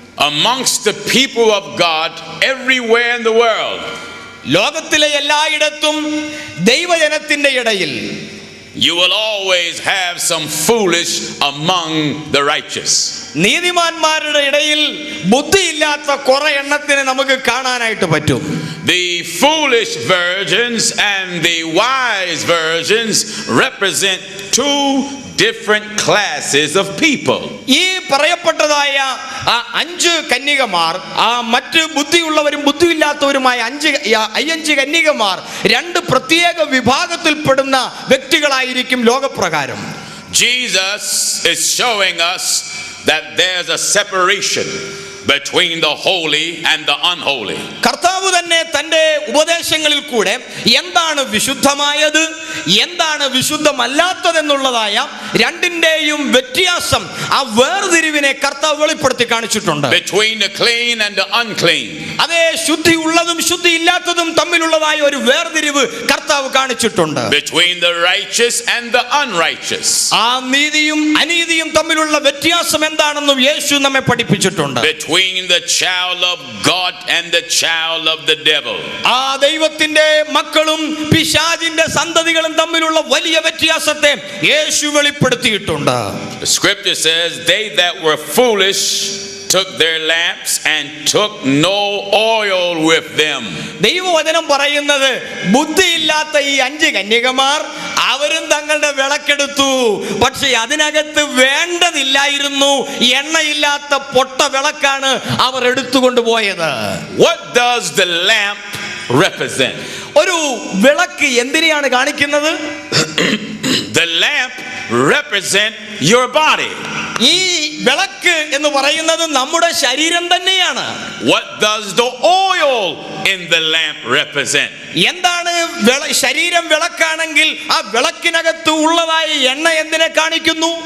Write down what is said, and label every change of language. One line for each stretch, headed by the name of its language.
English: Amongst the people of God everywhere in the world,
Malayalam: ലോകത്തിലെ എല്ലായിടത്തും ദൈവജനത്തിന്റെ ഇടയിൽ
English: you will always have some foolish among the righteous.
Malayalam: നീതിമാന്മാരുടെ ഇടയിൽ ബുദ്ധിയില്ലാത്ത കുറെ എണ്ണത്തിനെ നമുക്ക് കാണാനായിട്ട് പറ്റും.
English: The foolish virgins and the wise virgins represent 2 different classes of people.
Malayalam: ഈ പറയപ്പെട്ടതായ 5 കന്യകമാർ, മറ്റ് ബുദ്ധിയുള്ളവരും ബുദ്ധിയില്ലാത്തവരുമായ 5 കന്യകമാർ 2 പ്രത്യേക വിഭാഗത്തിൽപ്പെടുന്ന വ്യക്തികളായിരിക്കും ലോകപ്രകാരം.
English: Jesus is showing us that there's a separation between the holy and the unholy.
Malayalam: കർത്താവ് തന്നെ തന്റെ ഉപദേശങ്ങളിൽ കൂടെ എന്താണ് വിശുദ്ധമായത്, എന്താണ് വിശുദ്ധമല്ലാത്തതെന്നുള്ളതായ രണ്ടിന്റെയും വ്യത്യാസം, ആ വേർതിരിവിനെ കർത്താവ് വെളിപ്പെടുത്തി കാണിച്ചിട്ടുണ്ട്.
English: Between the clean and the unclean.
Malayalam: അതേ ശുദ്ധിയുള്ളതും ശുദ്ധിയില്ലാത്തതും തമ്മിലുള്ളതായ ഒരു വേർതിരിവ് കർത്താവ് കാണിച്ചിട്ടുണ്ട്.
English: Between the righteous and the unrighteous.
Malayalam: ആ നീതിയും അനീതിയും തമ്മിലുള്ള വ്യത്യാസം എന്താണെന്നും യേശു നമ്മെ പഠിപ്പിച്ചിട്ടുണ്ട്.
English: Between the child of God and the child of the devil.
Malayalam: ആ ദൈവത്തിന്റെ മക്കളും പിശാചിന്റെ സന്തതികളും തമ്മിലുള്ള വലിയ വ്യത്യാസത്തെ യേശു വെളിപ്പെടുത്തിയിട്ടുണ്ട്.
English: The scripture says, they that were foolish took their lamps and took no oil with them.
Malayalam: ദൈവവചനം പറയുന്നത് ബുദ്ധിയില്ലാത്ത ഈ 5 കന്യകമാർ അവരും തങ്ങളുടെ വിളക്കെടുത്തു, പക്ഷെ അതിനകത്ത് വേണ്ടതില്ലായിരുന്നു, എണ്ണയില്ലാത്ത പൊട്ട വിളക്കാണ് അവർ എടുത്തുകൊണ്ടുപോയത്.
English: What does the lamp represent?
Malayalam: ഒരു വിളക്ക് എന്തിനെയാണ് കാണിക്കുന്നത്?
English: The lamp represent your body.
Malayalam: ഈ വിളക്ക് എന്ന് പറയുന്നത് നമ്മുടെ ശരീരം തന്നെയാണ്.
English: What does the oil in the lamp represent?
Malayalam: എന്താണ് ശരീരം വിളക്കാണെങ്കിൽ ആ വിളക്കിനകത്ത് ഉള്ളതായ എണ്ണ എന്തിനെ കാണിക്കുന്നു?